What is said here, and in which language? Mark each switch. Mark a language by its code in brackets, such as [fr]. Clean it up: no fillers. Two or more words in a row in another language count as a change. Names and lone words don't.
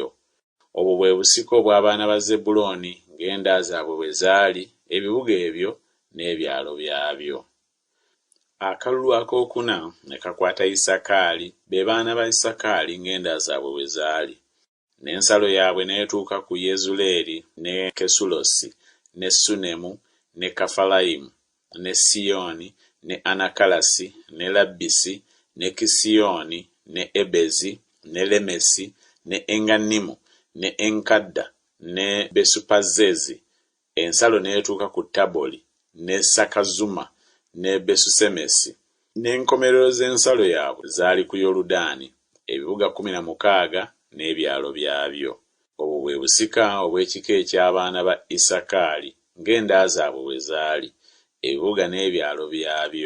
[lg] Obwo bwe busiko bw'abaana ba Zebbulooni ng'enda zaabwe bwe zaali, ebibuga ebyo n'ebyalo byabyo. Akalulu akookuna ne kakwata Isakaali, be baana ba Isakaali ng'enda zaabwe bwe zaali. N'ensalo yaabwe n'etuuka ku Yezuleeri, ne Kesulosi, ne Sunemu, ne Kafalayimu, ne Siyoni, ne Anakalasi, ne Labbisi, ne Kisiyoni, ne Ebezi, ne Lemesi, ne Enganimu, ne Enkadda, ne Besupazezi. Ensalo n'etuuka ku Taboli, ne Sakazuma, ne Besusemesi. N'enkomerero z'ensalo yaabwe zaali ku Yoludaani, ebibuga 16 n'ebyalo byabyo. Obwo bwe busika obw'ekika eky'abaana ba Isakaali ng'enda zaabwe bwe zaali, ebibuga n'ebyalo byabyo.